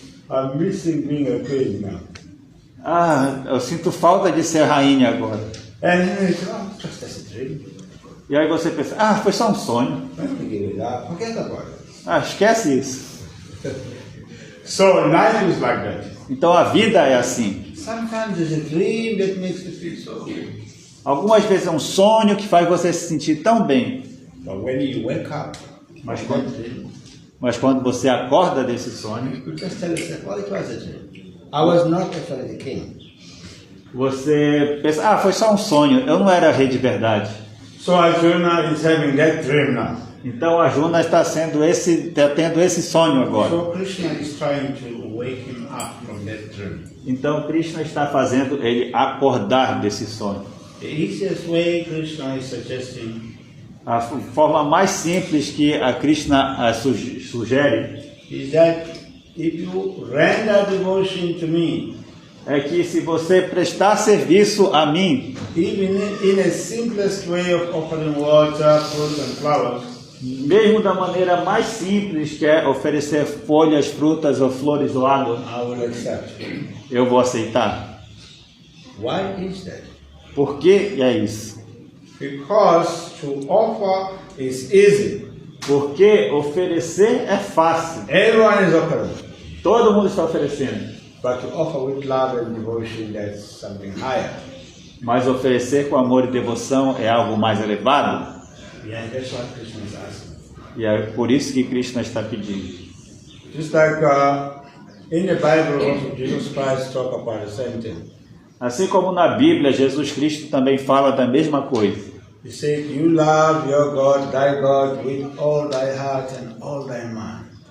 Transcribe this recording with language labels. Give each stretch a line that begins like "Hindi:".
English: I'm missing being a queen now.
Portuguese: ah, eu sinto falta de ser rainha agora.
English: And then it's just as a dream.
Portuguese: E aí você pensa, ah, foi só um sonho.
English: Let me give it up. Forget about it.
Portuguese: Ah, esquece isso.
English: So life is like that.
Portuguese: Então a vida é assim.
English: Sometimes there's a dream that makes you feel so good.
Portuguese: Algumas vezes é um sonho que faz você se sentir tão bem.
English: But when you wake up
Portuguese: Mas
English: from
Portuguese: quando,
English: that dream,
Portuguese: mas quando você acorda desse sonho,
English: you just tell yourself, well, it was a dream. I was not actually the king.
Portuguese: você pensa, ah, foi só um sonho, eu não era rei de verdade.
English: So Arjuna is having that dream now.
Portuguese: Então Arjuna está tendo esse sonho agora.
English: So Krishna is trying to wake him up from that dream.
Portuguese: Então Krishna está fazendo ele acordar desse sonho.
English: The easiest way Krishna is suggesting
Portuguese: A forma mais simples que a Krishna sugere
English: is that if you render devotion to me,
Portuguese: é que se você prestar serviço a mim,
English: even in a simplest way of offering water, fruit and flowers,
Portuguese: mesmo da maneira mais simples, que é oferecer folhas, frutas ou flores ou água,
English: I will accept.
Portuguese: eu vou aceitar.
English: Why is that?
Portuguese: Por que é isso?
English: Because to offer is easy.
Portuguese: Porque oferecer é fácil.
English: Everyone is offering.
Portuguese: Todo mundo está oferecendo.
English: But to offer with love and devotion, that's something higher.
Portuguese: Mas oferecer com amor e devoção é algo mais elevado.
English: Yeah, that's what Krishna is asking.
Portuguese: E é por isso que Krishna está pedindo.
English: Just like in the Bible, also Jesus Christ talk about the same thing.
Portuguese: Assim como na Bíblia, Jesus Cristo também fala da mesma coisa.
English: He said, "You love your God, thy God, with all thy heart and all thy mind."